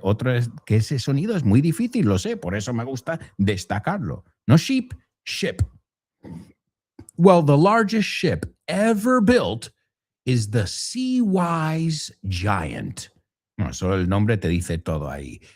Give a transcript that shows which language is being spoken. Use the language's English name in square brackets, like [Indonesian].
[Spanish] Otro es que ese sonido es muy difícil, lo sé. Por eso me gusta destacarlo. [English] No sheep, ship. Well, the largest ship ever built is the Sea-Wise Giant. [Spanish] No, solo el nombre te dice todo ahí.